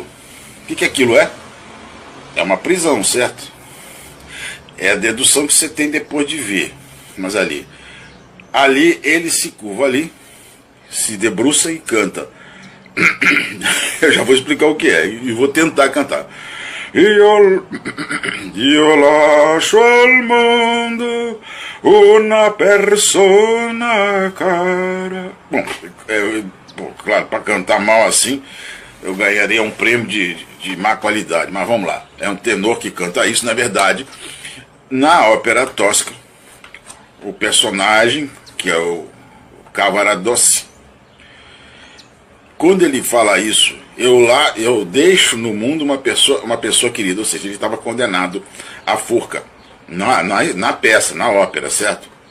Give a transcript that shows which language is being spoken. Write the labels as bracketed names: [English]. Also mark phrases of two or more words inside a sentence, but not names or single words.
[Portuguese] O que aquilo é? É uma prisão, certo? É a dedução que você tem depois de ver. Mas ali ele se curva ali, se debruça e canta. Eu já vou explicar o que é e vou tentar cantar. [Italian] Io lascio al mondo una persona cara. [Portuguese] Bom, claro, para cantar mal assim, eu ganharia um prêmio de má qualidade, mas vamos lá. É um tenor que canta isso, na verdade. Na ópera Tosca, o personagem, que é o Cavaradossi, quando ele fala isso, eu deixo no mundo uma pessoa querida, ou seja, ele estava condenado à forca, na peça, na ópera, certo?